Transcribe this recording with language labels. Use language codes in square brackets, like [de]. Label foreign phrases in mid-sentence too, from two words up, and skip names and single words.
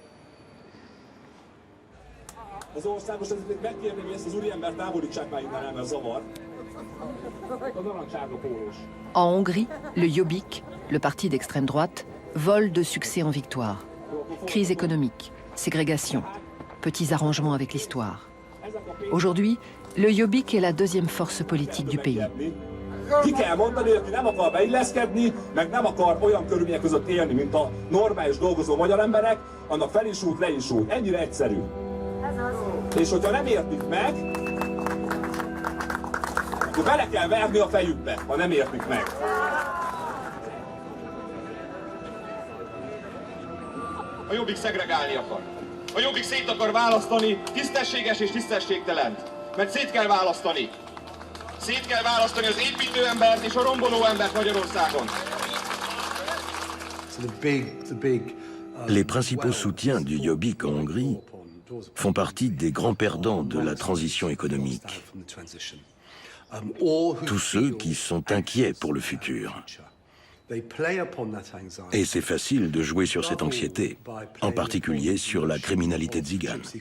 [fr] En Hongrie, le Jobbik, le parti d'extrême droite, vole de succès en victoire. Crise économique, ségrégation, petits arrangements avec l'histoire. Aujourd'hui, le Jobbik est la deuxième force politique du pays. [hu] Ki kell mondani, hogy aki nem akar beilleszkedni, meg nem akar olyan körülmények között élni, mint a normális dolgozó magyar emberek, annak fel is út, le is út. Ennyire egyszerű. És hogyha nem értik meg, akkor bele kell verni a fejükbe, ha nem értik meg. A Jobbik szegregálni akar. A Jobbik szét akar választani tisztességes és tisztességtelent. Mert szét kell választani. Szét kell választani az építő embert és a romboló embert Magyarországon. [fr] Les principaux soutiens du Jobbik en Hongrie font partie des grands perdants de la transition économique. Tous ceux qui sont inquiets pour le futur. Et c'est facile de jouer sur cette anxiété, en particulier sur la criminalité tzigane.